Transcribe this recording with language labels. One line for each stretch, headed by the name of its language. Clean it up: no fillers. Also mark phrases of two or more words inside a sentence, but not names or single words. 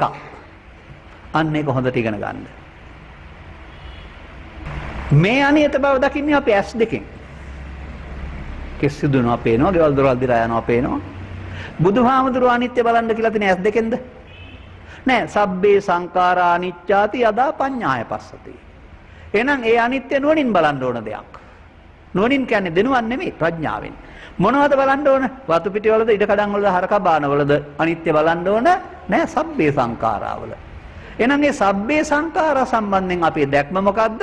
Sinhala: අන්න ඒක හොඳට ඉගෙන ගන්න. මේ අනියත බව දකින්නේ අපි ඇස් දෙකෙන්. කිසිදුනවා පේනවා, ගෙවල් දොරවල් දිලා යනවා පේනවා. බුදුහාමුදුරුවෝ අනිත්‍ය බලන්න කියලා තියෙන ඇස් දෙකෙන්ද?
Pali: නෑ, සබ්බේ සංඛාරා අනිච්චාති යදා පඤ්ඤාය පස්සති.
Sinhala: එහෙනම් ඒ අනිත්‍ය නුවණින් බලන්න ඕන දෙයක්. නුවණින් කියන්නේ දෙනුවන් නෙමෙයි, ප්‍රඥාවෙන්. මොනවද බලන්න ඕන? වතු පිටි වලද, ඉඩ කඩන් වලද, හරක බාන වලද අනිත්‍ය බලන්න ඕන? නෑ, සබ්බේ සංඛාරාවල. එහෙනම් මේ
Pali: සබ්බේ සංඛාරා
Sinhala: සම්බන්ධයෙන් අපේ දැක්ම මොකද්ද?